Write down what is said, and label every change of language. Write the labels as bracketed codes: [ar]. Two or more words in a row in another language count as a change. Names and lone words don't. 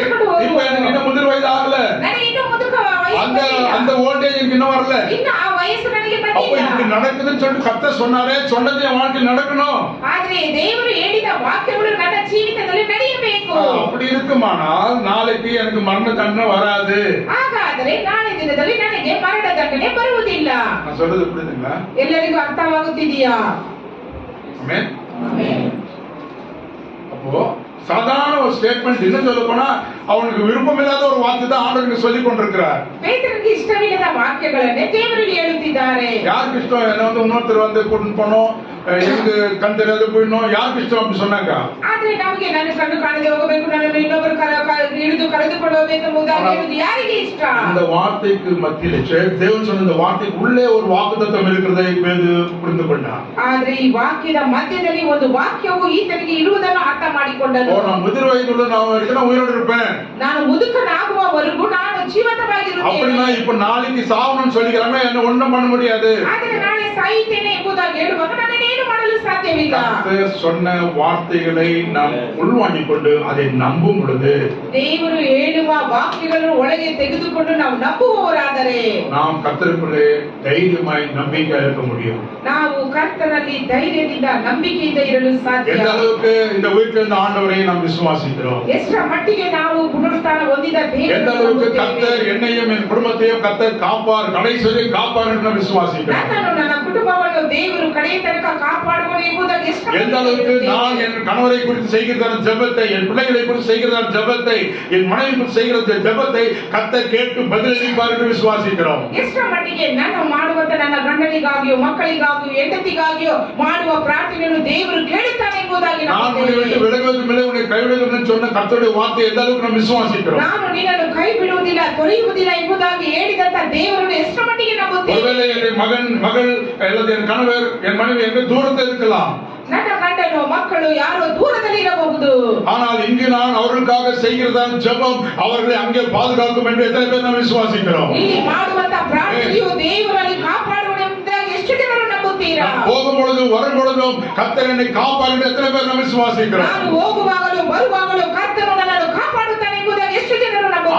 [ta] எனக்கு [kn] ಕರೆದುಕೊಂಡು ಹೋಗುವನು. [ta] இன்னும் முதிர் வயது ஆகல, [kn] ನನಗೆ ಇನ್ನೂ ಮುದುಕ ವಯಸ್ಸು [ta] அந்த [kn] ಬಂದಿಲ್ಲ. [ta] அந்த ஓல்டேஜ் எனக்கு இன்னும் வரல. [kn] ಇನ್ನು ಆ ವಯಸ್ಸು ನನಗೆ [ta] அப்ப இப்படி [kn] ಬಂದಿಲ್ಲ. [ta] நடக்குதுன்னு சொல்லிட்டு கர்த்தர் சொன்னாரே, சொன்னது என் வாழ்க்கையில் நடக்கணும். [kn] ಆದ್ರೆ ದೇವರು ಹೇಳಿದ ವಾಕ್ಯಗಳು ನನ್ನ ಜೀವಿತದಲ್ಲಿ ನಡೆಯಬೇಕು. [ta] அப்படி இருக்குமானால் நாளைக்கு எனக்கு மரண தண்டனை வராது. [kn] ಹಾಗಾದರೆ ನಾಳೆ ದಿನದಲ್ಲಿ ನನಗೆ ಮರಣ ದಂಡನೆ ಬರುವುದಿಲ್ಲ. [ta] நான் சொல்றது புரியுதுங்களா? [kn] ಎಲ್ಲರಿಗೂ ಅರ್ಥವಾಗುತ್ತಿದೆಯಾ? [ta] ஆமென். அப்போ சாதாரண ஒரு ஸ்டேட்மெண்ட் என்ன சொல்ல போனா அவனுக்கு விருப்பம் இல்லாத ஒரு வார்த்தை தான் ஆண்டவருக்கு சொல்லி கொண்டிருக்கிறார். [kn] ಪೇತ್ರನಿಗೆ ಇಷ್ಟವಿಲ್ಲದ ವಾಕ್ಯಗಳನ್ನೇ ದೇವರು ಹೇಳುತ್ತಿದ್ದಾರೆ. [ta] யாருக்கு இஷ்டம் என்ன வந்து இன்னொருத்தர் வந்து கூட்டிட்டு போனோம் எனக்கு கண் தெரியாத போயிடணும் யாருக்கு இஷ்டம் அப்படி சொன்னாங்க. [kn] ಆದ್ರೆ ನಮಗೆ ನನ್ನ ಕಣ್ಣು ಕಾಣದೆ ಹೋಗಬೇಕು ನನ್ನನ್ನು ಇನ್ನೊಬ್ಬರು ಹಿಡಿದು ಕರೆದುಕೊಂಡು ಹೋಗಬೇಕು ಎಂಬುದಾಗಿ ಹೇಳುವುದು ಯಾರಿಗೆ ಇಷ್ಟ? [ta] இந்த வார்த்தைக்கு மத்தியிலே தேவன் சொன்ன இந்த வார்த்தைக்கு உள்ளே ஒரு வாக்குத்தத்தம் இருக்கிறதை புரிந்து கொண்டான். [kn] ಆದ್ರೆ ಈ ವಾಕ್ಯದ ಮಧ್ಯದಲ್ಲಿ ಒಂದು ವಾಕ್ಯವು ಈತನಿಗೆ ಇರುವುದನ್ನು ಅರ್ಥ ಮಾಡಿಕೊಂಡನು. [ta] நான் முதிர் வயதுள்ள நான் வரைக்கும் உயிரோடு இருப்பேன், [kn] ನಾನು ಮುದುಕನಾಗುವವರೆಗೂ ನಾನು ಜೀವಂತವಾಗಿರುತ್ತೇನೆ. [ta] அப்படின்னா இப்ப நாளைக்கு சாவணும்னு சொல்லிக்கிறமே என்ன ஒண்ணும் பண்ண முடியாது. [kn] ಆದ್ರೆ ನಾಳೆ ಸಾಯುತ್ತೇನೆ ಎಂಬುದಾಗಿ ಹೇಳುವಾಗ ನನ್ನನ್ನೇನು ಮಾಡಲು ಸಾಧ್ಯವಿಲ್ಲ. [ta] கர்த்தர் சொன்ன வார்த்தைகளை நாம் உள்வாங்கிக் கொண்டு அதை நம்பும் பொழுது [kn] ದೇವರು ಹೇಳುವ ವಾಕ್ಯಗಳನ್ನು ಒಳಗೆ ತೆಗೆದುಕೊಂಡು ನಾವು ನಂಬುವವರಾದರೆ [ta] நாம் கர்த்தருக்குள்ளே தைரியமாய் நம்பிக்கையா இருக்க முடியும். [kn] ನಾವು ಕರ್ತನಲ್ಲಿ ಧೈರ್ಯದಿಂದ ನಂಬಿಕೆಯಿಂದ ಇರಲು ಸಾಧ್ಯ. [ta] எந்த அளவுக்கு இந்த உயிர்த்தெழுந்த ஆண்டவரை நாம் விசுவாசிக்கிறோம், [kn] ಎಷ್ಟರ ಮಟ್ಟಿಗೆ ನಾವು ಪುನರುತ್ಥಾನ ಹೊಂದಿದ [ta] எந்த அளவுக்கு [kn] ದೇವರನ್ನು [ta] கர்த்தர் என்னையும் என் குடும்பத்தையும் கர்த்தர் காப்பார் கடைசி காப்பார் என்று நாம் விசுவாசிக்கிறோம். [kn] ನನ್ನನ್ನು ನನ್ನ ಕುಟುಂಬವನ್ನು ದೇವರು ಕಡೆಯ ತನಕ ಕಾಪಾಡುವನು ಎಂಬುದಾಗಿ ಎಷ್ಟು [ta] எந்த அளவுக்கு நான் என் கணவரை குறித்து செய்கிறதான ஜெபத்தை, என் பிள்ளைகளை குறித்து செய்கிறதான ஜெபத்தை, என் மனைவி குறித்து செய்கிற ஜெபத்தை கர்த்தர் கேட்டு பதிலளிப்பார் என்று விசுவாசிக்கிறோம். [kn] ಎಷ್ಟರ ಮಟ್ಟಿಗೆ ನಾನು ಮಾಡುವಂತ ನನ್ನ ಗಂಡನಿಗಾಗಿಯೋ ಮಕ್ಕಳಿಗಾಗಿಯೋ ಹೆಂಡತಿಗಾಗಿಯೋ ಮಾಡುವ ಪ್ರಾರ್ಥನೆಯನ್ನು ದೇವರು ಕೇಳುತ್ತಾನೆ ಎಂಬುದಾಗಿ [ta] நான் உன்னை விட்டு விலகுவதும் இல்லை உன்னை கைவிடுவதும் இல்லை சொன்ன கர்த்தருடைய வார்த்தை எந்த அளவுக்கு நாம் விசுவாசிக்கிறோம். [kn] ನಾನು ನಿನ್ನನ್ನು ಕೈ ಬಿಡುವುದಿಲ್ಲ ತೊರೆಯುವುದಿಲ್ಲ ಎಂಬುದಾಗಿ ಹೇಳಿದಂತ ದೇವರನ್ನು ಎಷ್ಟರ ಮಟ್ಟಿಗೆ ನಂಬುತ್ತೇವೆ. [ta] ஒருவேளை என் மகள் அல்லது என் கணவர் என் மனைவி எங்க தூரத்தில் இருக்கலாம், [kn] ನನ್ನ ಗಂಡನು ಮಕ್ಕಳು ಯಾರೋ ದೂರದಲ್ಲಿ ಇರಬಹುದು, [ta] ஆனால் இங்கு நான் அவர்களுக்காக செய்கிறதான ஜெபம் அவர்களை அங்கே பாதுகாக்கும் என்று எத்தனை பேர் நாம் விசுவாசிக்கிறோம். [kn] ಇಲ್ಲಿ ಮಾಡುವಂತ ಪ್ರಾರ್ಥನೆಯು ದೇವರಲ್ಲಿ ಕಾಪಾಡುವನು ಎಂಬುದಾಗಿ ಎಷ್ಟು ಜನರು ನಂಬುತ್ತೀರಾ? [ta] போகும் பொழுதும் வரும் பொழுதும் கர்த்தர் என்னை காப்பார் என்று எத்தனை பேர் நாம் விசுவாசிக்கிறோம். [kn] ನಾನು ಹೋಗುವಾಗಲೂ ಬರುವಾಗಲೂ ಕರ್ತನು ನನ್ನನ್ನು ಕಾಪಾಡುತ್ತಾನೆ ಎಂಬುದಾಗಿ ಎಷ್ಟು ಜನರು ನಂಬುತ್ತೀರಾ?